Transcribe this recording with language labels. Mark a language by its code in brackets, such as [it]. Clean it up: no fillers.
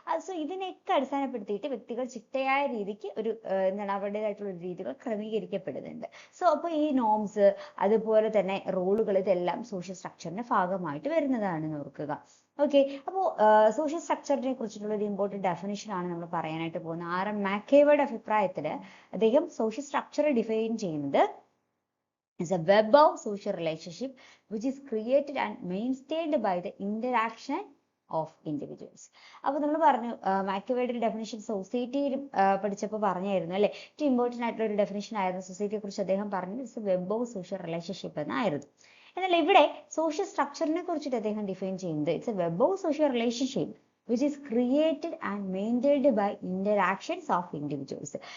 [ml] So ഇതിനെയൊക്കെ അടിസ്ഥാനപ്പെടുത്തിയിട്ട് വ്യക്തികൾ ചിട്ടയായ രീതിക്ക് ഒരു എന്താണ് അവരുടേതായിട്ടുള്ള ഒരു രീതികൾ ക്രമീകരിക്കപ്പെടുന്നുണ്ട്. സോ അപ്പോൾ ഈ നോംസ് അതുപോലെ തന്നെ റോളുകൾ ഇതെല്ലാം സോഷ്യൽ സ്ട്രക്ചറിന്റെ ഭാഗമായിട്ട് വരുന്നതാണെന്ന് ഓർക്കുക. ഓക്കെ, അപ്പോൾ സോഷ്യൽ സ്ട്രക്ചറിനെ കുറിച്ചിട്ടുള്ള ഒരു ഇമ്പോർട്ടൻറ്റ് ഡെഫിനിഷൻ ആണ് നമ്മൾ പറയാനായിട്ട് പോകുന്നത്. ആർ എം മാക്കേവയുടെ അഭിപ്രായത്തിൽ അദ്ദേഹം സോഷ്യൽ സ്ട്രക്ചർ ഡിഫൈൻ ചെയ്യുന്നത് [en] is a web of social relationship which is created and maintained by the interaction [ml] of individuals. അപ്പോൾ നമ്മൾ പറഞ്ഞു മാക്കിയവയുടെ ഒരു ഡെഫിനിഷൻ സൊസൈറ്റിയിൽ പഠിച്ചപ്പോൾ പറഞ്ഞായിരുന്നു അല്ലേ, ഏറ്റവും ഇമ്പോർട്ടൻ്റ് ആയിട്ടുള്ള ഒരു ഡെഫിനിഷൻ ആയിരുന്നു സൊസൈറ്റിയെ കുറിച്ച് അദ്ദേഹം പറഞ്ഞത് [en] it's a web of social relationship [ml] എന്നായിരുന്നു. എന്നാൽ ഇവിടെ സോഷ്യൽ സ്ട്രക്ചറിനെ കുറിച്ചിട്ട് അദ്ദേഹം ഡിഫൈൻ ചെയ്യുന്നത് [en] It's a web of social relationship which is created and maintained by interactions of individuals.